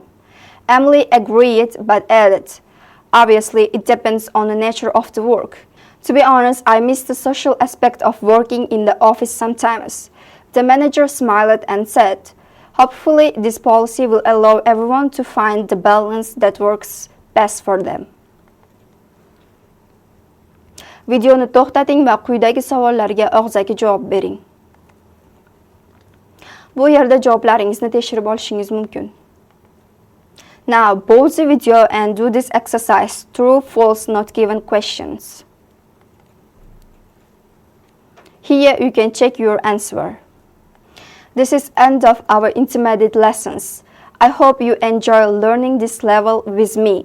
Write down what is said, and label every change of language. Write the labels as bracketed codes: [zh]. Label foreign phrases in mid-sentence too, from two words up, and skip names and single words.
[en] Emily agreed but added, obviously, it depends on the nature of the work. To be honest, I miss the social aspect of working in the office sometimes. The manager smiled and said, hopefully, this policy will allow everyone to find the balance that works best for them. [uz] Videoni to'xtating va quyidagi savollarga og'zaki javob bering. Bu yerda javoblaringizni tekshirib olishingiz mumkin. [en] Now pause the video and do this exercise, true, false, not given questions. Here you can check your answer. This is end of our intermediate lessons. I hope you enjoy learning this level with me.